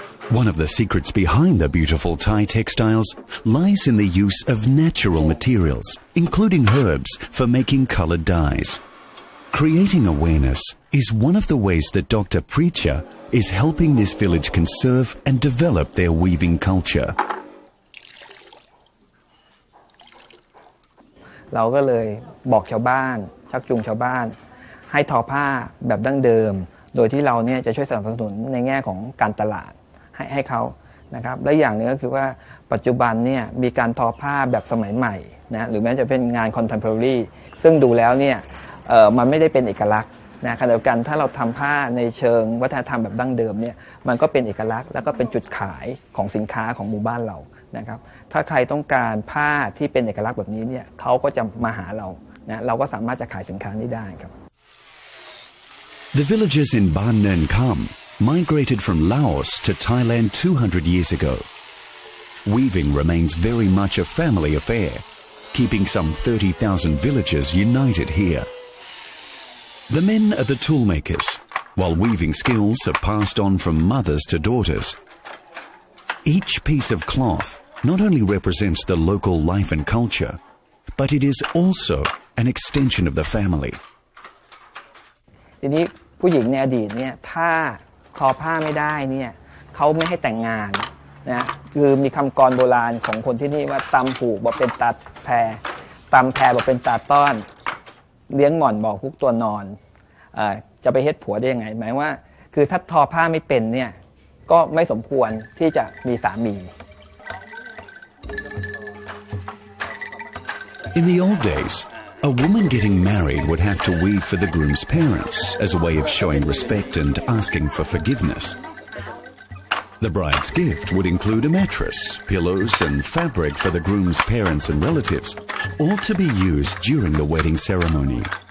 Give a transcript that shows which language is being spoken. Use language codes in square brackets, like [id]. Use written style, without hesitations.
[en] One of the secrets behind the beautiful Thai textiles lies in the use of natural materials, including herbs, for making colored dyes. Creating awareness is one of the ways that Dr. Preacher is helping this village conserve and develop their weaving culture. [th] เราก็เลยบอกชาวบ้านชักจูงชาวบ้านให้ทอผ้าแบบดั้งเดิมโดยที่เราเนี่ยจะช่วยสนับสนุนในแง่ของการตลาดให้เขานะครับและอย่างนึงก็คือว่าปัจจุบันเนี่ยมีการทอผ้าแบบสมัยใหม่นะหรือแม้จะเป็นงาน contemporary ซึ่งดูแล้วเนี่ย มันไม่ได้เป็นเอกลักษณ์นะขณะเดียวกันถ้าเราทำผ้าในเชิงวัฒนธรรมแบบดั้งเดิมเนี่ยมันก็เป็นเอกลักษณ์แล้วก็เป็นจุดขายของสินค้าของหมู่บ้านเรานะครับถ้าใครต้องการผ้าที่เป็นเอกลักษณ์แบบนี้เนี่ยเขาก็จะมาหาเรานะเราก็สามารถจะขายสินค้านี้ได้ครับ [en] The villagers in Ban Nen Kam migrated from Laos to Thailand 200 years ago. Weaving remains very much a family affair, keeping some 30,000 villagers united here. The men are the tool makers, while weaving skills are passed on from mothers to daughters. Each piece of cloth not only represents the local life and culture, but it is also an extension of the family. [th] ทีนี้ผู้หญิงในอดีตเนี่ยถ้าทอผ้าไม่ได้เนี่ยเขาไม่ให้แต่งงานนะคือมีคำกรโบราณของคนที่นี่ว่าตำผูกบอกเป็นตาแพรตำแพรบอกเป็นตาต้อนเลี้ยงหม่อนบอกคุกตัวนอนจะไปเฮ็ดผัวได้ยังไงหมายว่าคือถ้าทอผ้าไม่เป็นเนี่ยก็ไม่สมควรที่จะมีสามี [en] In the old days, a woman getting married would have to weave for the groom's parents as a way of showing respect and asking for forgiveness. The bride's gift would include a mattress, pillows, and fabric for the groom's parents and relatives, all to be used during the wedding ceremony.